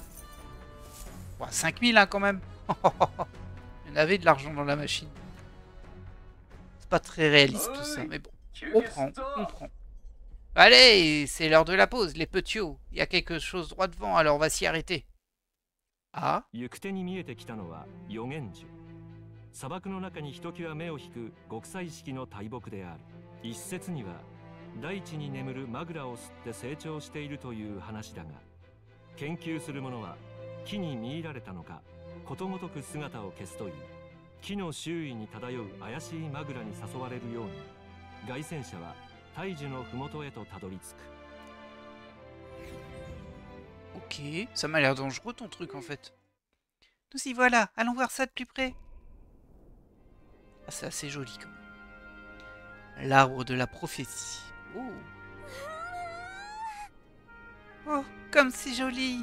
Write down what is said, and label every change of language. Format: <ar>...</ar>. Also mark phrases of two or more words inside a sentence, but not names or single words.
<fr>Bon, 5000, hein, quand même. Il y en avait de l'argent dans la machine. C'est pas très réaliste tout ça, mais bon. On prend, on prend. Allez, c'est l'heure de la pause, les petits. Il y a quelque chose droit devant, alors on va s'y arrêter. Ah.</fr> <ja>砂漠の中にひときわ目を引く極彩色の大木である。一説には大地に眠るマグラを吸って成長しているという話だが、研究する者は木に見入られたのかことごとく姿を消すという。木の周囲に漂う怪しいマグラに誘われるように、凱旋者は大樹の麓へとたどり着く。</ja> <fr>Ok, ça m'a l'air dangereux ton truc en fait. Nous y voilà, allons voir ça de plus près. Ah, c'est assez joli quand même. L'arbre de la prophétie. Oh. Oh, comme c'est joli.</fr>